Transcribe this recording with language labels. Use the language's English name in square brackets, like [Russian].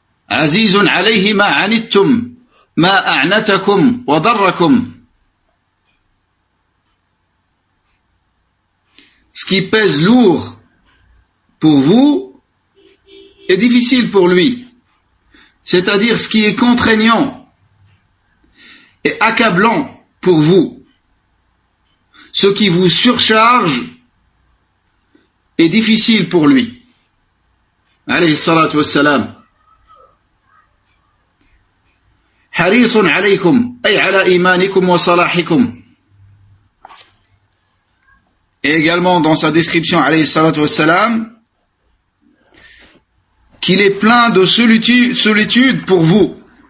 [Arabic] عزيز عليه ما عنتم ما أعنتكم وضركم. [French] Ce qui pèse lourd pour vous est difficile pour lui. C'est-à-dire ce qui est contraignant et accablant pour vous. Ce qui vous surcharge est difficile pour lui. [Arabic] Alayhi salatu wassalam. حريص عليكم أي على إيمانكم وصلاحكم. [French] Et également dans sa description alayhi salatu wassalam, qu'il est plein de solitude pour vous.